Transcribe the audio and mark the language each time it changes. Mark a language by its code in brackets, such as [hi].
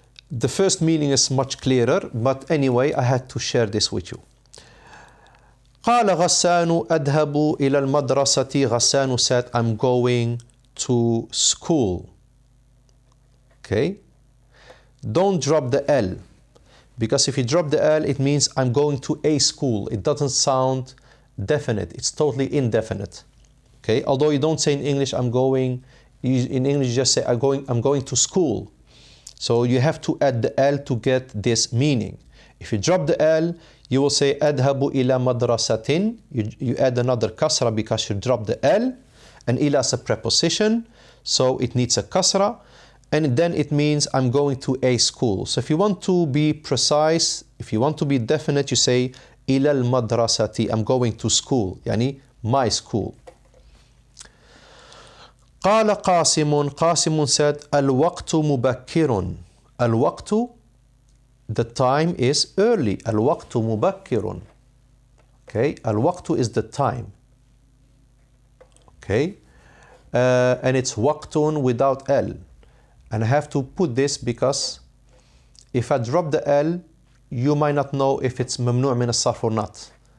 [en] The first meaning is much clearer, but anyway, I had to share this with you. [ar] قال غسان أذهب إلى المدرسة. [en] غسان said, I'm going to school. Okay. Don't drop the L, because if you drop the L, it means I'm going to a school. It doesn't sound definite. It's totally indefinite. Okay. Although you don't say in English, I'm going. In English, you just say I'm going to school. So you have to add the L to get this meaning. If you drop the L, you will say [ar] أذهب إلى مدرسة. [en] You add another kasra because you drop the L, and ila is a preposition, so it needs a kasra. and then it means I'm going to a school. So if you want to be precise, if you want to be definite, you say [ar] إلى المدرسة, [en] I'm going to school, [ar] يعني [en] my school. [ar] قال قاسم [en] said [ar] الوقت مبكر. [en] الوقت, the time is early. [ar] الوقت مبكر. [en] Okay, الوقت is the time. Okay, and it's وقت without L. And I have to put this because if I drop the L, you might not know if it's [ar] ممنوع من الصرف [en] or not.